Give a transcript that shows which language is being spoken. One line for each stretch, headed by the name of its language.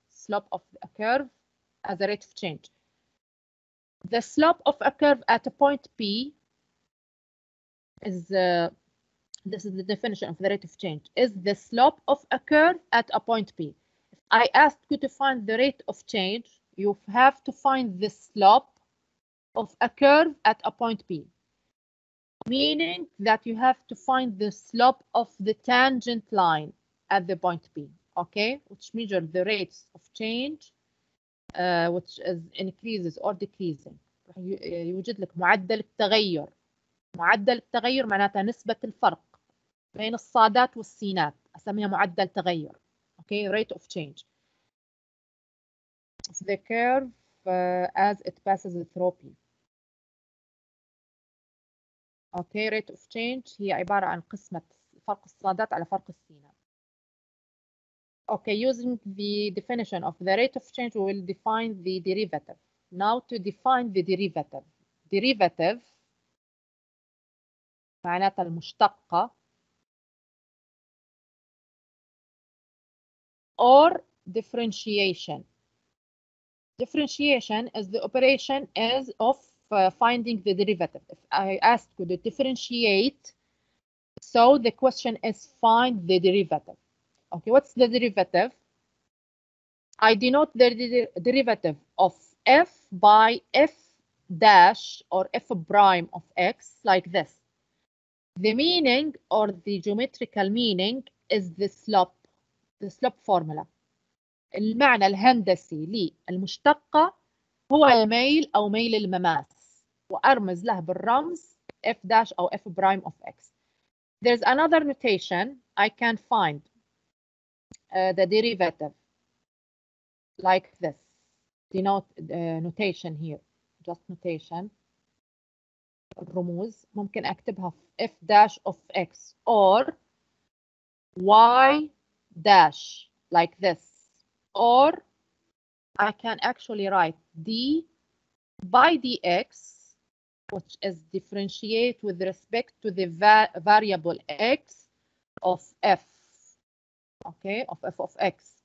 English: Slope of a curve as a rate of change. The slope of a curve at a point P is, this is the definition of the rate of change, is the slope of a curve at a point P. If I asked you to find the rate of change, you have to find the slope of a curve at a point P. Meaning that you have to find the slope of the tangent line at the point P, okay, which measure the rates of change, which is increases or decreasing.
Arabic: يوجد لك معدل التغير. معدل التغير معناتها نسبة الفرق بين الصادات والسينات، أسميها معدل تغير.
English: Okay, rate of change of the curve as it passes through P. Okay, rate of change
Arabic: هي عبارة عن قسمة فرق الصادات على فرق السينات.
English: Okay, using the definition of the rate of change, we will define the derivative. Now to define the derivative. Derivative
Arabic: معناتها المشتقة
English: or differentiation. Differentiation is the operation of finding the derivative. If I ask you to differentiate, so the question is find the derivative. Okay, what's the derivative? I denote the derivative of f by f dash or f prime of x like this. The meaning or the geometrical meaning is the slope formula.
Arabic: المعنى الهندسي للمشتقة هو الميل أو ميل المماس، وأرمز له بالرمز f dash أو f prime of x.
English: There's another notation I can find the derivative like this. Denote notation here, just notation.
Arabic: الرموز ممكن أكتبها
English: f dash of x or y dash like this, or I can actually write d by dx, which is differentiate with respect to the variable x of f, okay, of f of x.